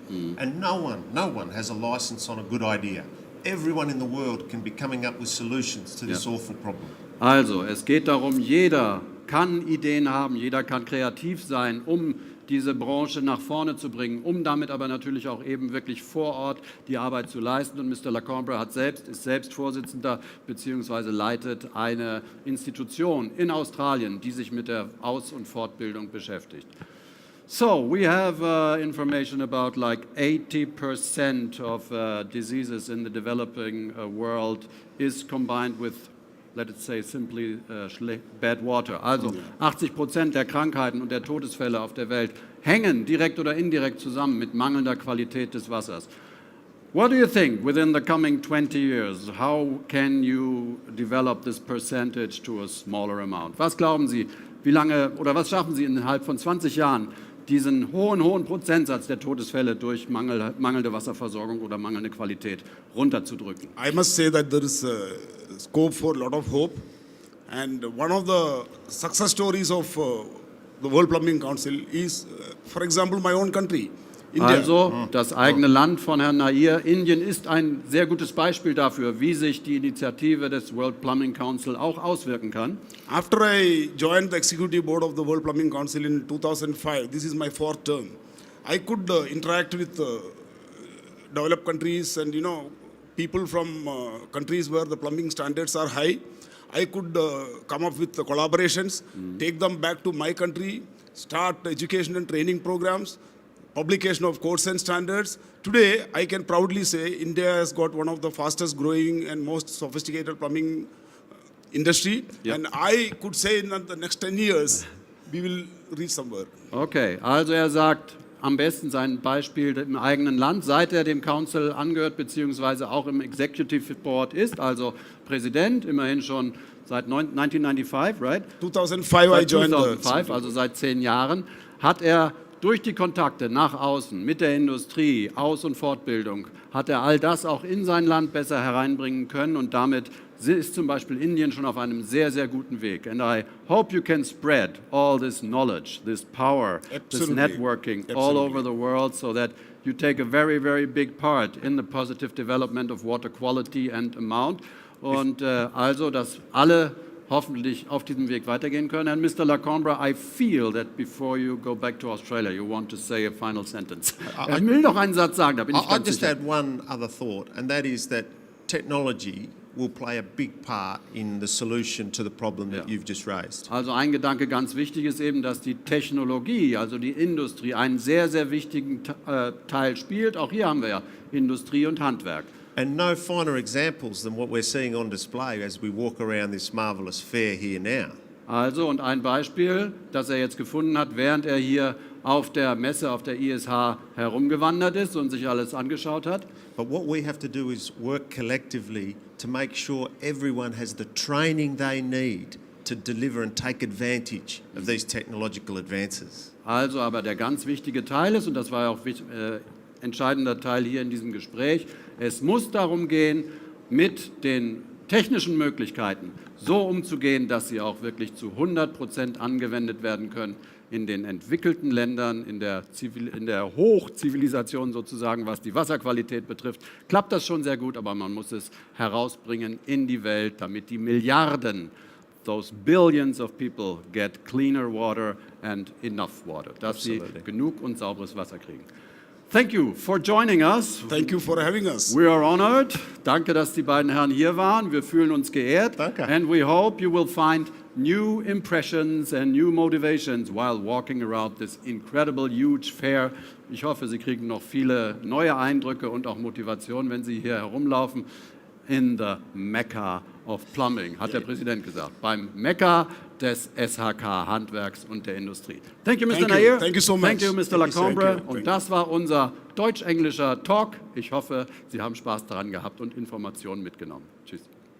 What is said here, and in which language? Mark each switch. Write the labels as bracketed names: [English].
[English] And no one has a license on a good idea. Everyone in the world can be coming up with solutions to this awful problem. [German] Also, es geht darum, jeder kann Ideen haben, jeder kann kreativ sein, um diese Branche nach vorne zu bringen, um damit aber natürlich auch eben wirklich vor Ort die Arbeit zu leisten. Und Mr. Lacombe ist selbst Vorsitzender bzw. leitet eine Institution in Australien, die sich mit der Aus- und Fortbildung beschäftigt. [English] So, we have information about like 80% of diseases in the developing world is combined with, let's say simply, bad water. [German] Also 80% der Krankheiten und der Todesfälle auf der Welt hängen direkt oder indirekt zusammen mit mangelnder Qualität des Wassers. [English] What do you think within the coming 20 years? How can you develop this percentage to a smaller amount? [German] Was glauben Sie, wie lange oder was schaffen Sie innerhalb von 20 Jahren, diesen hohen Prozentsatz der Todesfälle durch mangelnde Wasserversorgung oder mangelnde Qualität runterzudrücken? [English] I must say that there is scope for a lot of hope, and one of the success stories of the World Plumbing Council is, for example, my own country, India. [German] Also das eigene Land von Herrn Nair, Indien, ist ein sehr gutes Beispiel dafür, wie sich die Initiative des World Plumbing Council auch auswirken kann. [English] After I joined the executive board of the World Plumbing Council in 2005, this is my fourth term, I could interact with developed countries and people from countries where the plumbing standards are high. I could come up with the collaborations, take them back to my country, start education and training programs, publication of codes and standards. Today, I can proudly say India has got one of the fastest growing and most sophisticated plumbing industry. Yep. And I could say in the next 10 years, we will reach somewhere. [German] Okay, also er sagt, am besten sein Beispiel im eigenen Land, seit er dem Council angehört, beziehungsweise auch im Executive Board ist, also Präsident, immerhin schon seit 1995, right? 2005 Seit [English] I joined [German] 2005, also seit 10 Jahren, hat er durch die Kontakte nach außen mit der Industrie, Aus- und Fortbildung, hat er all das auch in sein Land besser hereinbringen können und damit ist zum Beispiel Indien schon auf einem sehr, sehr guten Weg. [English] And I hope you can spread all this knowledge, this power, this networking all over the world so that you take a very, very big part in the positive development of water quality and amount. [German] Und also, dass alle hoffentlich auf diesem Weg weitergehen können. [English] And Mr. Lacombe, I feel that before you go back to Australia, you want to say a final sentence. [German] Ich will noch einen Satz sagen, da bin ich [English] I'll [German] ganz [English] just [German] sicher. [English] add one other thought, and that is that technology will play a big part in the solution to the problem that you've just raised. [German] Also ein Gedanke ganz wichtig ist eben, dass die Technologie, also die Industrie, einen sehr, sehr wichtigen Teil spielt. Auch hier haben wir ja Industrie und Handwerk. [English] And no finer examples than what we're seeing on display as we walk around this marvellous fair here now. [German] Also, und ein Beispiel, das er jetzt gefunden hat, während er hier auf der Messe, auf der ISH herumgewandert ist und sich alles angeschaut hat. [English] But what we have to do is work collectively to make sure everyone has the training they need to deliver and take advantage of these technological advances. [German] Also, aber der ganz wichtige Teil ist, und das war ja auch entscheidender Teil hier in diesem Gespräch, es muss darum gehen, mit den technischen Möglichkeiten so umzugehen, dass sie auch wirklich zu 100% angewendet werden können in den entwickelten Ländern, in der Hochzivilisation sozusagen, was die Wasserqualität betrifft. Klappt das schon sehr gut, aber man muss es herausbringen in die Welt, damit die Milliarden, [English] those billions of people [German] get cleaner water and enough water, dass sie genug und sauberes Wasser kriegen. [English] Thank you for joining us. Thank you for having us. We are honored. [German] Danke, dass die beiden Herren hier waren. Wir fühlen uns geehrt. Danke. [English] And we hope you will find new impressions and new motivations while walking around this incredible, huge fair. [German] Ich hoffe, Sie kriegen noch viele neue Eindrücke und auch Motivation, wenn Sie hier herumlaufen. [English] In the Mecca of Plumbing, [German] hat der Präsident gesagt. Beim Mekka des SHK-Handwerks und der Industrie. [English] Thank you, Mr. Nair. Thank you so much. Thank you, Mr. Lacombe. [German] Und das war unser deutsch-englischer Talk. Ich hoffe, Sie haben Spaß daran gehabt und Informationen mitgenommen. Tschüss.